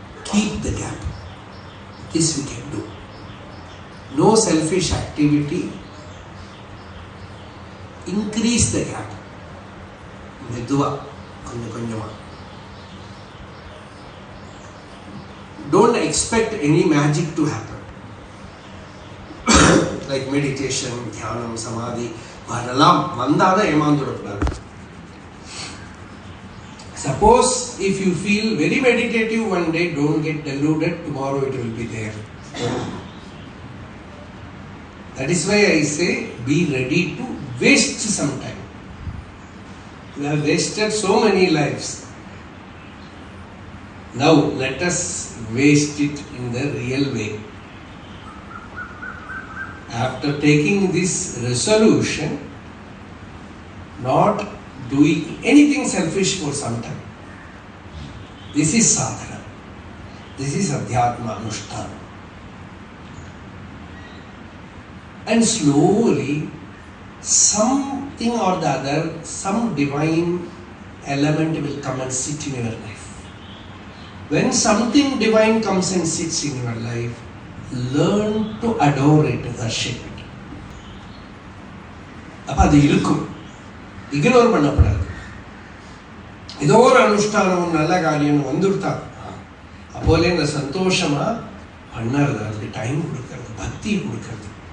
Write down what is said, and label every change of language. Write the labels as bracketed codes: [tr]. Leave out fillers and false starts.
[en] Keep the gap. This we can do. No selfish activity. Increase the gap. [ta] Medhuva, konjama. [en] Don't expect any magic to happen. Like meditation, [ta] தியானம், சமாதி அதெல்லாம் வந்தாதான் ஏமாந்துடக்கூடாது. [en] Suppose if you feel very meditative one day, don't get deluded, tomorrow it will be there. That is why I say be ready to waste some time. We have wasted so many lives. Now let us waste it in the real way. After taking this resolution, not doing anything selfish for some time. This is sadhana. This is adhyatma anushtana. And slowly, something or the other, some divine element will come and sit in your life. When something divine comes and sits in your life, learn to adore it, worship it. [ta] அப்போ அது இருக்கும், ignore பண்ணப்படாது. ஏதோ ஒரு அனுஷ்டானம் நல்ல காரியம் வந்துடுத்தா அப்போலே இந்த சந்தோஷமா பண்ணறது, அதுக்கு டைம் கொடுக்கறது, பக்தி கொடுக்கறது.